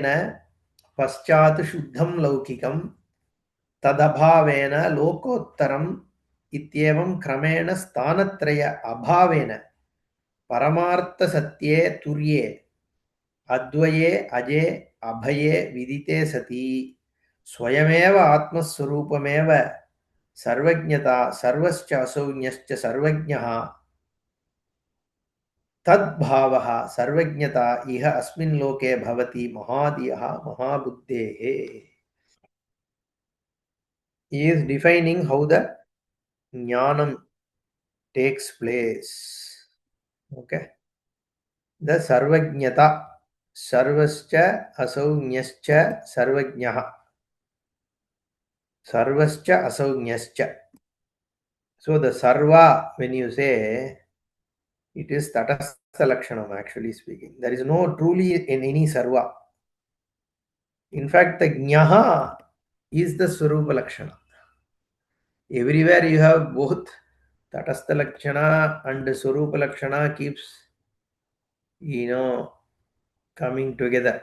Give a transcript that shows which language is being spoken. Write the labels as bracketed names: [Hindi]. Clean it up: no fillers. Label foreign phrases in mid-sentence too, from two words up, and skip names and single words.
[Sanskrit] पश्चात् शुद्धं लौकिकं तदभावेन लोकोत्तरम् इत्येवं क्रमेण स्थानत्रय अभावेन परमार्थसत्ये तुर्ये अद्वये अजे अभये विदिते सति स्वयमेव आत्मस्वरूपमेव सर्वज्ञता सर्वश्च असौज्ञश्च सर्वज्ञः तद्भावः सर्वज्ञता इह अस्मिन् लोके भवति महादियः महाबुद्धेः. [English] He is defining how the jnanam takes place. Okay. [Sanskrit] The सर्वज्ञता सर्वश्च असौज्ञश्च सर्वज्ञः सर्वश्च असौज्ञश्च. [English] So the sarva, when you say, it is [Sanskrit] तटस्थ लक्षणम्, [English] actually speaking. There is no truly in any sarva. In fact, the jnaha is the [Sanskrit] स्वरूप लक्षण. [English] Everywhere you have both [Sanskrit] तटस्थ लक्षण [English] and [Sanskrit] स्वरूप लक्षण [English] keeps, coming together.